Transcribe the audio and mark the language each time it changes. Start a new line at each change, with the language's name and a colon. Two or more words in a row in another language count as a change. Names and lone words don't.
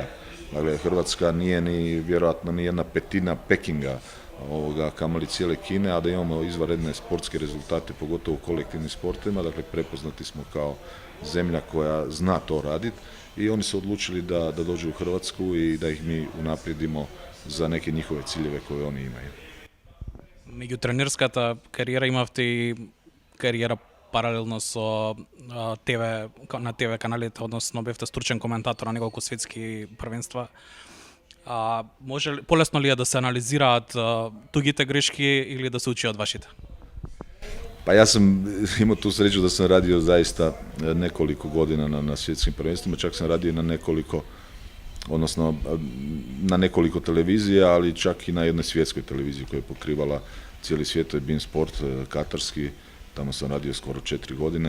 Croatian: Dakle, Hrvatska nije vjerojatno ni 1/5 Pekinga, kamoli cijele Kine, a da imamo izvanredne sportske rezultate, pogotovo u kolektivnim sportovima, dakle prepoznati smo kao zemlja koja zna to raditi i oni su odlučili da dođu u Hrvatsku i da ih mi unaprijedimo za neke njihove ciljeve koje oni imaju.
Macedonian: Меѓу тренерската кариера имавте и кариера паралелно со ТВ, на ТВ каналите, односно бевте стручен коментатор на неколку светски првенства. Полесно ли е да се анализираат тугите грешки или да се учи од вашите?
Croatian: Pa ja sam imao tu sreću da sam radio zaista nekoliko godina na svjetskim prvenstvima, čak sam radio na nekoliko televizija, ali čak i na jednoj svjetskoj televiziji koja je pokrivala cijeli svijet, to je Bein Sport katarski, tamo sam radio skoro 4 godine.